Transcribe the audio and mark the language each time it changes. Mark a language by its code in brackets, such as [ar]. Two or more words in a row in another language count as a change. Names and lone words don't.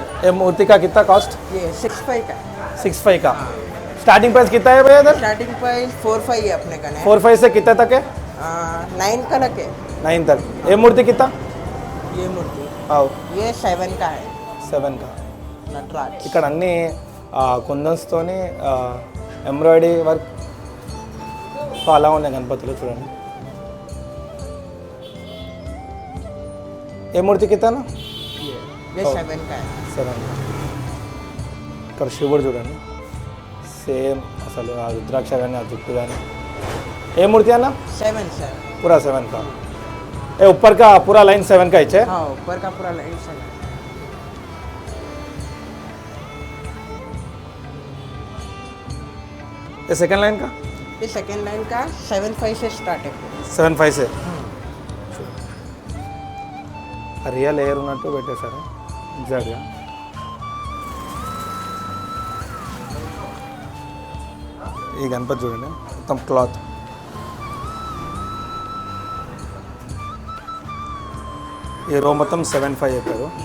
[hi] ये मूर्ति का कितना कॉस्ट? ये 6.5 का है। 6.5 का। स्टार्टिंग प्राइस कितना है भैया इधर? स्टार्टिंग प्राइस 4.5 है अपने का। 4.5 से कितने तक है? 9 का लग है 9 तक। ये मूर्ति कितना? ये मूर्ति। आओ, ये 7 का है 7 का। नटराज। [te] ఇక్కడ అన్ని కుందన్స్తోని ఎంబ్రాయిడరీ వర్క్ అలా ఉన్నాయి గణపతులు. [hi] చూడండి ये मूर्ति कितना? ये 7 का है। [te] 7 ఇక్కడ శివుడు చూడండి, సేమ్ అసలు ఆ రుద్రాక్ష కానీ ఆ జుట్టు కానీ. [hi] ये मूर्ति [te] అన్న? [hi] 7 सर। पूरा 7 का। ये ऊपर का पूरा लाइन 7 का है। हाँ ऊपर का पूरा लाइन 7। ये सेकंड लाइन का? ये सेकेंड लाइन का 7.5 से स्टार्ट है। [te] 7.5 से రియల్ ఎయిర్ ఉన్నట్టు పెట్టేశారు ఎగ్జాక్ట్గా. ఈ గణపతి చూడండి, మొత్తం క్లాత్. ఈ రో మొత్తం 7.5 చెప్పారు.